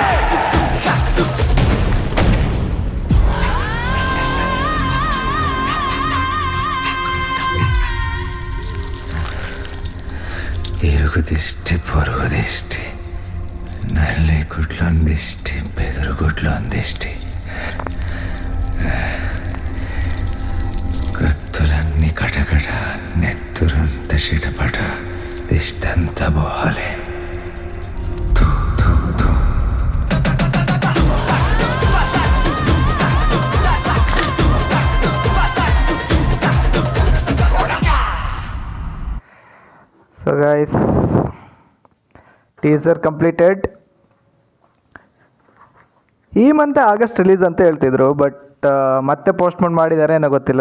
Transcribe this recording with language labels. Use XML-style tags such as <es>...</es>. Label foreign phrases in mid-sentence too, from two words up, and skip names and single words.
<te>ఇరుగు దిష్టి, పొరుగు దిష్టి, నల్లి గుడ్లో దిష్టి, బెదురు గుడ్లో దిష్టి, కత్తులన్నీ కటకట, నెత్తురంత చిటపట, దిష్టంతా పోవాలి. థూ, థూ, థూ.</te> <en>so guys, teaser completed.</en> <kn>ಈ</kn> <en>month August release</en> <kn>ಅಂತ ಹೇಳ್ತಿದ್ರು, ಬಟ್ ಮತ್ತೆ ಪೋಸ್ಟ್ಪೋನ್ ಮಾಡಿದ್ದಾರೆ ಏನೋ ಗೊತ್ತಿಲ್ಲ.</kn>